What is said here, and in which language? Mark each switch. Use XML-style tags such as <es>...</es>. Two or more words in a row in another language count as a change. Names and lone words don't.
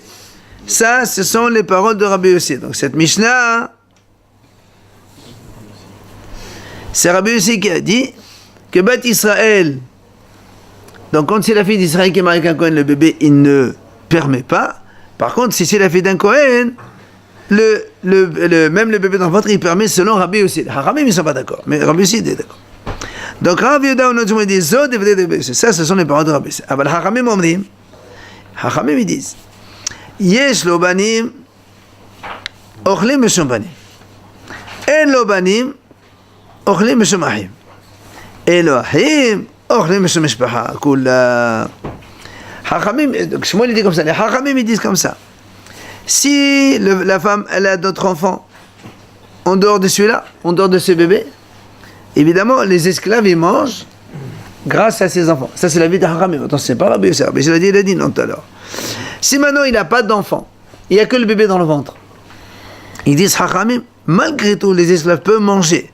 <fr>Ça, ce sont les paroles de Rabbi Yossi. Donc cette Mishnah, c'est Rabbi Yossi qui a dit que</fr> <he>בת ישראל,</he> <fr>donc quand c'est la fille d'Israël qui est mariée avec un Cohen, le bébé, il ne permet pas. Par contre, si c'est la fille d'un Cohen, même le bébé dans le ventre, il permet selon Rabbi Yossi. Les Haramim, ils ne sont pas d'accord, mais Rabbi Yossi est d'accord. Donc Rav Yehuda, on a dit Zo devrait Rabbi Yossi. Ça, ce sont les paroles de Rabbi Yossi.</fr> <he>אבל חכמים אומרים, חכמים</he> <fr>ils disent</fr> <he>יש לו בנים אוכלים משום בנים. אין לו בנים אוכלים משום אחים. אין לו אחים אוכלים משום משפחה. Kula.</he> <fr>Hachamim, donc Shmuel il dit comme ça. Les Hachamim ils disent comme ça. Si la femme elle a d'autres enfants en dehors de celui-là, en dehors de ce bébé, évidemment les esclaves ils mangent grâce à ses enfants. Ça c'est la vie de Hachamim. Attends, c'est pas Rabbi Yossi. Mais je l'ai dit, il a dit non tout à l'heure. Si maintenant il n'a pas d'enfant, il n'y a que le bébé dans le ventre, ils disent Hachamim, malgré tout les esclaves peuvent manger.</fr>